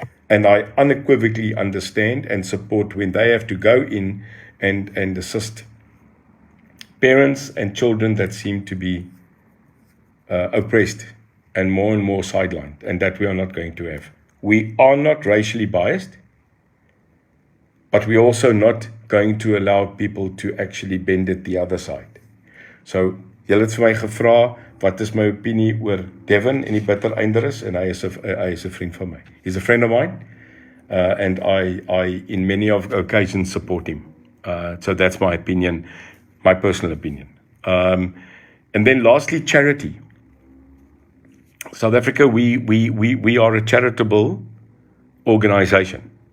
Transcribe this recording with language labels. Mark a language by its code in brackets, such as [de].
[en] And I unequivocally understand and support when they have to go in and assist parents and children that seem to be oppressed and more sidelined, and that we are not going to have. We are not racially biased, but we're also not going to allow people to actually bend it the other side. [af] So, julle het vir my gevra, wat is my opinie oor Devin en die bitter einder is, en hy is 'n vriend van my. [en] He's a friend of mine, and I in many of occasions support him. So that's my opinion, my personal opinion. And then lastly, charity. South Africa, we are a charitable organization.